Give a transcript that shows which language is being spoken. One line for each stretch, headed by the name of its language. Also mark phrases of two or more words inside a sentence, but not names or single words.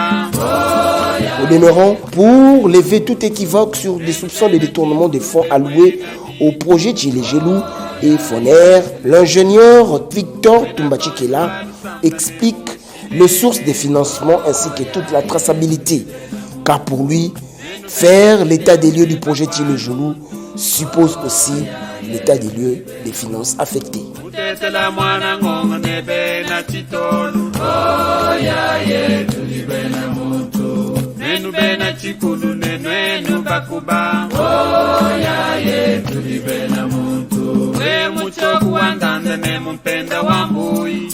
French: Au demeurant, pour lever tout équivoque sur des soupçons de détournement des fonds alloués au projet Djilé-Gelou et Foner, l'ingénieur Victor Toumbachi Kela explique les sources des financements ainsi que toute la traçabilité. Car pour lui, faire l'état des lieux du projet Djilé-Gelou suppose aussi l'état des lieux des finances affectées.
Luba-Lulua: Nenu bena chikulu nenu bakuba. Oyaye tulibena muntu. We muchoku wandanda ne mumpenda wambui.